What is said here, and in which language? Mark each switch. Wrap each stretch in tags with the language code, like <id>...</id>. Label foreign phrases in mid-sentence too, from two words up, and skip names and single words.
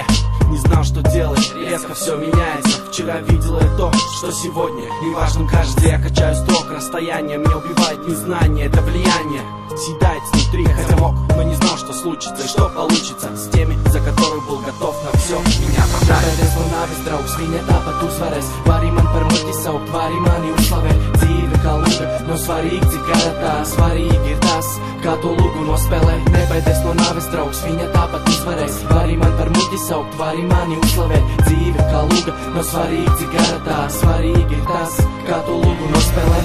<ru>Не знал, что делать, резко все меняется. Вчера видел я то, что сегодня неважным кажется. Я качаю строк, расстояние меня убивает незнание. Это влияние съедает снутри, хотя мог, но не знал, что случится и что получится с теми, за которых был готов на все. Меня продали.</ru> <lv>Draugs, viņa tāpat uzvarēs. Vari man par muļķi saukt, vari mani uzslavēt. Dzīve kā luga, nav svarīgi, cik gara tā. Svarīgi ir tas, kā to lugu nospēlē. Nebaidies no nāves, draugs, viņa tāpat uzvarēs. Vari man par muļķi saukt, vari mani uzslavēt. Dzīve kā luga, nav svarīgi, cik gara tā. Svarīgi ir tas, kā to lugu nospēlē.</lv>